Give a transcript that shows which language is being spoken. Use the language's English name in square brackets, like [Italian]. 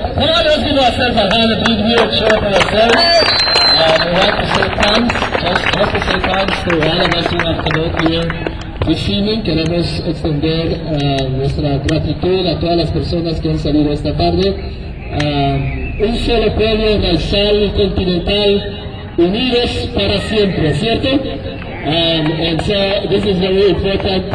[English] Come on, let's give ourselves a hand, a big huge show for ourselves. We want to say thanks, just to say thanks to all of us who have come out here this evening. [Spanish] Queremos extender nuestra gratitud a todas las personas que han salido esta tarde. Un solo pueblo, Raizal y Continental, unidos para siempre, ¿cierto? [English] And so this is very important.